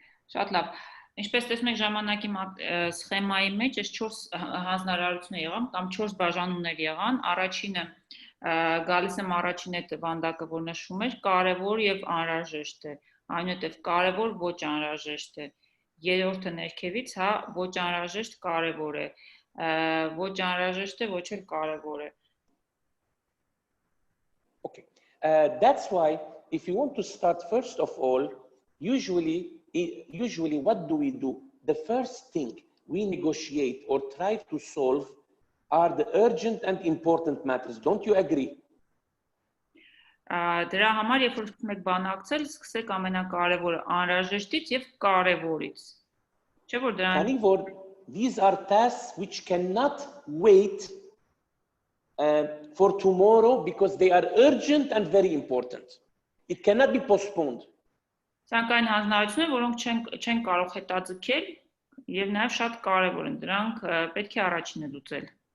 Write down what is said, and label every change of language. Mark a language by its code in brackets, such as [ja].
[hy] Շատ լավ։ Ինչպես տեսնում եք ժամանակի սխեմայի մեջ այս 4 հանձնարարություններ եղան կամ 4 բաժանումներ եղան։ Առաջինը գալիս եմ առաջին այդ վանդակը, որ նշվում էր, կարևոր եւ անհրաժեշտ է, այնուհետեւ կարևոր ոչ անհրաժեշտ է։ Երրորդը ներքևից, ոչ անհրաժեշտ կարևոր է, ոչ անհրաժեշտ է, ոչ էլ կարևոր է։ [en] Okay. That's why if you want to start first of all, usually what do? The first thing we negotiate or try to solve are the urgent and important matters. Don't you agree? [hy] Դրա համար երբ որ սկսում եք բանակցել, սկսեք ամենակարևորը անհրաժեշտից եւ կարևորից։ Չէ՞ որ դրան [en] these are tasks which cannot wait for tomorrow because they are urgent and very important. It cannot be postponed. [hy] Սակայն հանձնարարություններ, որոնք չեն կարող հետաձգել եւ նաեւ շատ կարեւոր են, դրանք պետք է առաջինը լուծել։